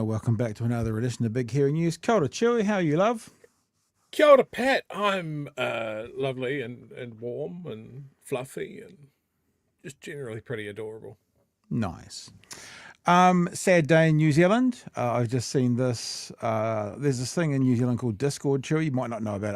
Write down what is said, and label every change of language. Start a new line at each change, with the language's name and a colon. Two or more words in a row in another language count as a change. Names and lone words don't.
English: Welcome back to another edition of Big Hairy News.
Māori: Kia ora, Chewie,
English: how are you, love?
Māori: Kia ora, Pat.
English: I'm lovely and warm and fluffy and just generally pretty adorable. Nice. Sad day in New Zealand. I've just seen this. There's this thing in New Zealand called Discord, Chewie. You might not know about it.